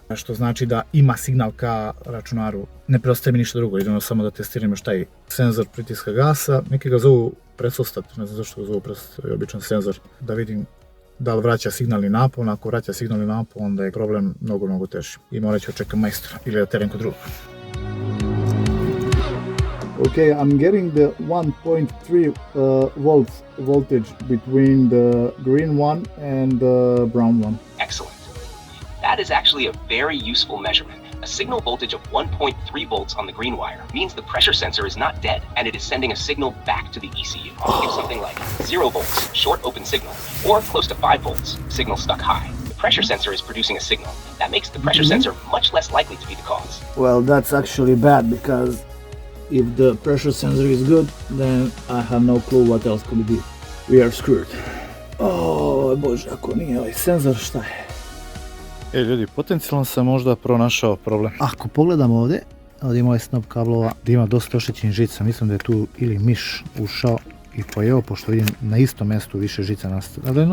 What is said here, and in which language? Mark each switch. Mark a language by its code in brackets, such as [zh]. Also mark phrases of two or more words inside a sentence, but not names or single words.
[bs] Što znači da ima signal ka računaru. Ne preostaje mi ništa drugo, idemo samo da testiram još taj senzor pritiska gasa. Neki ga zovu presostat, ne znam zašto ga zovu presostat, je običan senzor. Da vidim da li vraća signalni napon, ako vraća signalni napon, onda je problem mnogo teži. I morat ću čekati majstora ili da terem kod drugog. [en] Okay, I'm getting the 1.3 volts voltage between the green one and the brown one. Excellent. That is actually a very useful measurement. A signal voltage of 1.3 volts on the green wire means the pressure sensor is not dead and it is sending a signal back to the ECU. If something like 0 volts, short open signal, or close to 5 volts, signal stuck high, the pressure sensor is producing a signal. That makes the pressure sensor much less likely to be the cause. Well, that's actually bad because if the pressure sensor is good, then I have no clue what else could it be. We are screwed. [bs] O bože, ako nije ovaj senzor, šta je? Ljudi, potencijalno sam možda pronašao problem. Ako pogledamo ovdje ima ovaj snop kablova gdje ima dosta oštećenih žica. Mislim da je tu ili miš ušao i pojeo, pošto vidim na istom mjestu više žica nastavljeno.